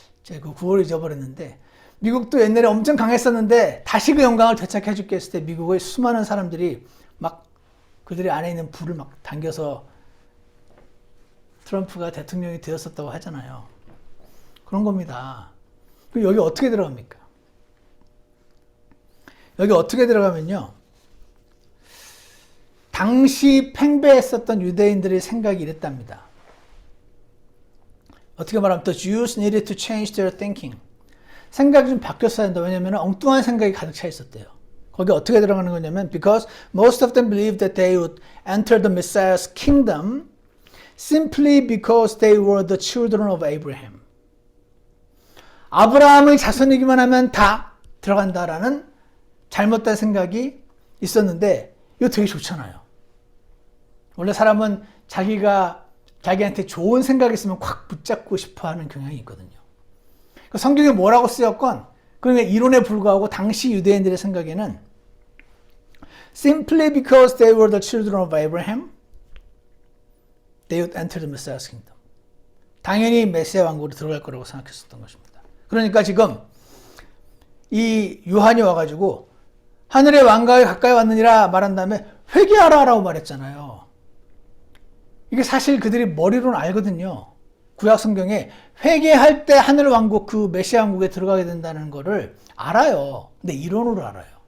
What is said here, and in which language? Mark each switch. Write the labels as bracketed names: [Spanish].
[Korean] 제가 그 구호를 잊어버렸는데 미국도 옛날에 엄청 강했었는데 다시 그 영광을 되찾게 해줄게 했을 때 미국의 수많은 사람들이 막 그들의 안에 있는 불을 막 당겨서 트럼프가 대통령이 되었었다고 하잖아요. 그런 겁니다. 그럼 여기 어떻게 들어갑니까? 여기 어떻게 들어가면요. 당시 팽배했었던 유대인들의 생각이 이랬답니다. 어떻게 말하면 [English] the Jews needed to change their thinking. [Korean] 생각이 좀 바뀌었어야 한다. 왜냐하면 엉뚱한 생각이 가득 차 있었대요. 거기 어떻게 들어가는 거냐면 [English] because most of them believed that they would enter the Messiah's kingdom simply because they were the children of Abraham. [Korean] 아브라함의 자손이기만 하면 다 들어간다라는 잘못된 생각이 있었는데 이거 되게 좋잖아요. 원래 사람은 자기한테 좋은 생각이 있으면 콱 붙잡고 싶어하는 경향이 있거든요. 성경에 뭐라고 쓰였건 그러니까 이론에 불과하고 당시 유대인들의 생각에는 [English] simply because they were the children of Abraham, they would enter the Messiah's kingdom. [Korean] 당연히 메시아 왕국으로 들어갈 거라고 생각했었던 것입니다. 그러니까 지금 이 요한이 와가지고 하늘의 왕가에 가까이 왔느니라 말한 다음에 회개하라라고 말했잖아요. 이게 사실 그들이 머리로는 알거든요. 구약 성경에 회개할 때 하늘 왕국 그 메시아 왕국에 들어가게 된다는 거를 알아요. 근데 이론으로 알아요.